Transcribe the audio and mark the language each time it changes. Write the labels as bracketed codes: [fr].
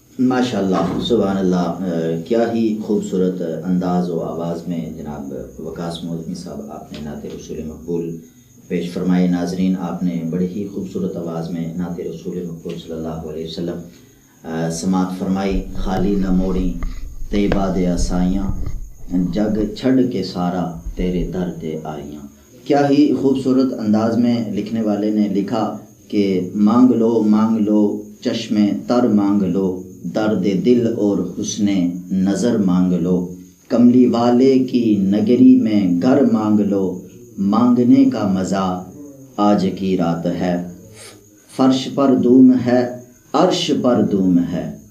[ur] ماشاءاللہ سبحان اللہ کیا ہی خوبصورت انداز و آواز میں جناب وقاص معظمی صاحب آپ نے نعت رسول مقبول پیش فرمائے. ناظرین آپ نے بڑی ہی خوبصورت آواز میں نعت رسول مقبول صلی اللہ علیہ وسلم سماعت فرمائی. [pa] خالی نہ موڑی طیبہ دے اسائیاں جگ چھڑ کے سارا تیرے در تے آئیاں. [ur] کیا ہی خوبصورت انداز میں لکھنے والے نے لکھا کہ مانگ لو چشم تر مانگ لو درد دل اور حسن نظر مانگ لو کملی والے کی نگری میں گھر مانگ لو مانگنے کا مزہ آج کی رات ہے فرش پر دوم ہے عرش پر دوم ہے.